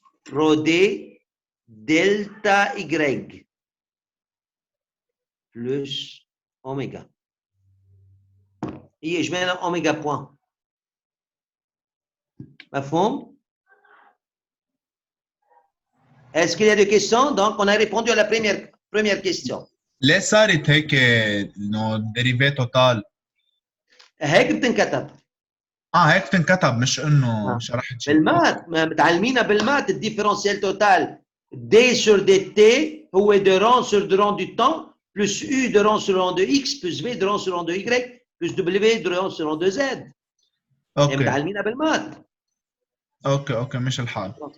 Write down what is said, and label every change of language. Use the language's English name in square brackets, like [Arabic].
[French] Rho d delta y plus oméga. Et je mets un oméga point. [Arabic] مفهوم؟ [French] Est-ce qu'il y a des questions? Donc, on a répondu à la première question. [Arabic] ليه صارت هيك انه ديريفي توتال؟ هيك بتنكتب. هيك بتنكتب مش انه شرحت شيء. بالمات متعلمينها بالمات الديفرنسيال توتال [French] d sur dt هو de rond sur de rond du temps plus u de rond sur rond de x plus v de rond sur rond de y plus w de rond sur rond de z. [Arabic] اوكي متعلمينها بالمات. اوكي مش الحال.